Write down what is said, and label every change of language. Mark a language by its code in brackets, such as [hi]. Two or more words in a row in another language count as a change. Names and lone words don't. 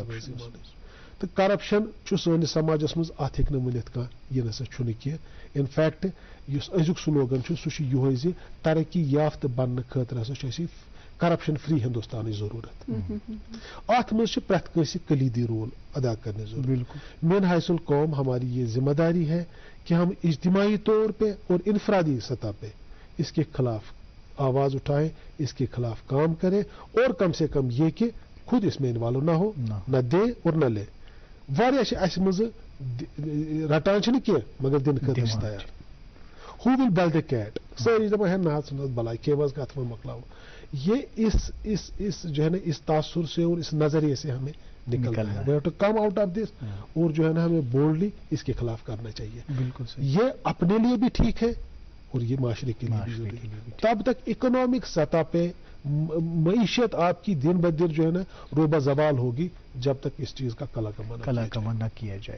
[ks] تہٕ کرپشن چھُ سٲنِس سماجس منٛز اتھ ہیٚکہِ نہٕ ؤنِتھ کانٛہہ یہِ نسا چھُنہٕ کینٛہہ انفیکٹ یُس أزیُک سلوگن چھُ سُہ چھُ یِہوے زِ ترقی یافتہٕ بننہٕ خٲطرٕ ہسا چھُ اَسہِ [en] corruption free [ks] ہندوستانٕچ ضروٗرت اتھ منٛز چھِ پرٛٮ۪تھ کٲنٛسہِ کلیدی رول ادا کرنٕچ ضروٗرت میٛانہِ [ur] حیث القوم ہماری یہ ذمہ داری ہے کہ ہم اجتماعی طور پہ اور انفرادی سطح پہ اس کے خلاف آواز اٹھائیں اس کے خلاف کام کریں اور کم سے کم یہ کہ خود اس میں انوالو نہ ہو نہ دے اور نہ لے [ks] واریاہ چھِ اَسہِ منٛزٕ رٹان چھِنہٕ کینٛہہ مگر دِنہٕ خٲطرٕ چھِ تیار [en] who will bell the cat [ks] سٲری دپان ہے نہ حظ ژھٕن حظ بلاے کھیو حظ کتھ وۄنۍ مۄکلاو یہ اس [ur] جو ہے نا اس تاثر سے اور اس نظریے سے ہمیں نکلنا ہے. [en] we have to come out of this [ur] اور جو ہے نا ہمیں بولڈلی اس کے خلاف کرنا چاہیے. بالکل یہ اپنے لیے بھی ٹھیک ہے اور یہ معاشرے کے لیے بھی ضروری ہے. تب تک اکنامک سطح پہ معیشت آپ کی دن بدن جو ہے نا روبہ زوال ہوگی جب تک اس چیز کا کلا کما نہ کیا جائے.